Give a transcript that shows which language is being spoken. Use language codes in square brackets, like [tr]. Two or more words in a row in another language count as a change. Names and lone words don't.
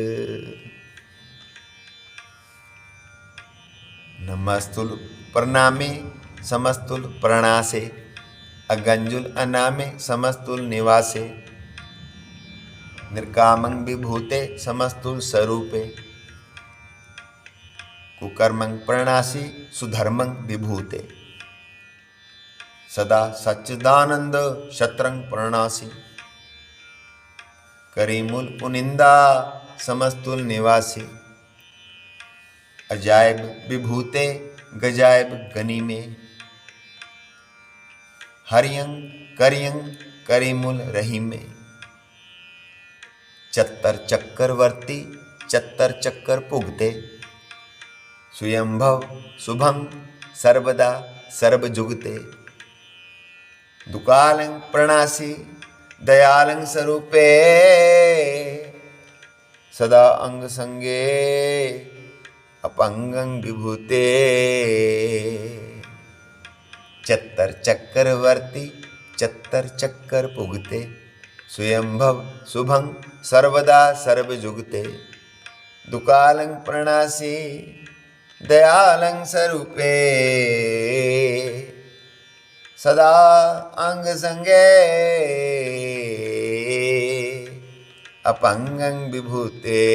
[bra] नमस्तुल प्रणामे समस्तुल प्रणासे, अगंजुल अनामे समस्तुल निवासे, निर्कामं विभूते समस्तुल स्वरूपे, कुकर्मं प्रणासी सुधर्मं विभूते, सदा सच्चिदानंद शत्रंग प्रणासी, करीमुल पुनिंदा समस्तुल निवासी, अजायब विभूते गजायब गनी में, हरियंग करियंग करीमुल रही में, चत्तर चक्करवर्ती चत्तर चक्कर पुगते, स्वयंभव शुभं सर्वदा सर्वजुगते, दुकालं प्रणासी दयालं स्वरूपे, सदा अंग संगे अपंगं विभूते, चत्तर चक्करवर्ती चत्तर चक्कर पुगते, स्वयंभव शुभं सर्वदा सर्वजुगते, दुकालं प्रणासी दयालं स्वरूपे, सदा अंग संगे अपंगं विभूते।